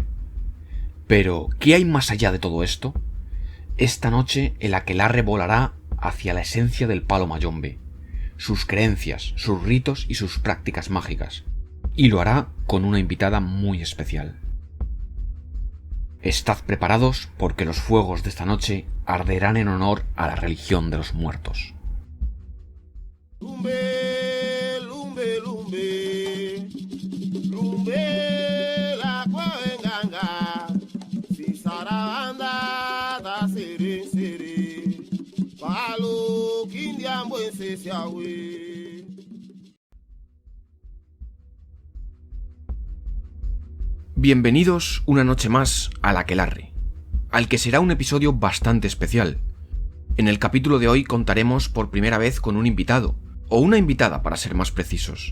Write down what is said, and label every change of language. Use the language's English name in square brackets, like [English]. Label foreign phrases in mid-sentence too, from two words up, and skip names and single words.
[Spanish] Pero, ¿qué hay más allá de todo esto? Esta noche el Aquelarre volará hacia la esencia del palo mayombe, sus creencias, sus ritos y sus prácticas mágicas, y lo hará con una invitada muy especial. Estad preparados porque los fuegos de esta noche arderán en honor a la religión de los muertos. [Kongo] Lumbe, lumbe, lumbe, lumbe la cuenganga, si saranda da sere sere, palo kindiambo ese siawe. [Spanish] Bienvenidos una noche más al Aquelarre, al que será un episodio bastante especial. En el capítulo de hoy contaremos por primera vez con un invitado, o una invitada para ser más precisos.